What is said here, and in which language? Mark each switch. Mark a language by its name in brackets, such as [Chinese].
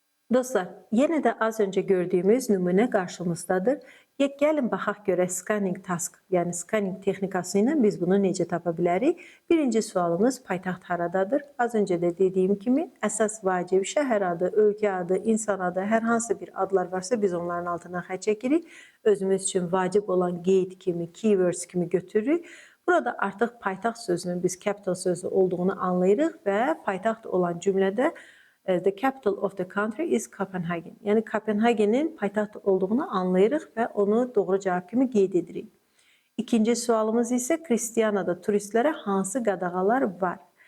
[Azerbaijani] Dostlar, yenə də az öncə gördüyümüz nümunə qarşımızdadır. Gəlin baxaq görək scanning task, yəni scanning texnikası ilə biz bunu necə tapa bilərik? Birinci sualımız paytaxt haradadır? Az öncə də dediyim kimi, əsas vacib şəhər adı, ölkə adı, insan adı, hər hansı bir adlar varsa biz onların altından xətt çəkirik. Özümüz üçün vacib olan qeyd kimi, keywords kimi götürürük. Burada artıq paytaxt sözünün biz capital sözü olduğunu anlayırıq və paytaxt olan cümlədə [English] the capital of the country is Copenhagen. [Azerbaijani] Yəni Kopenhagenin paytaxt olduğunu anlayırıq və onu doğru cavab kimi qeyd edirik. İkinci sualımız isə Kristianada turistlərə hansı qadağalar var?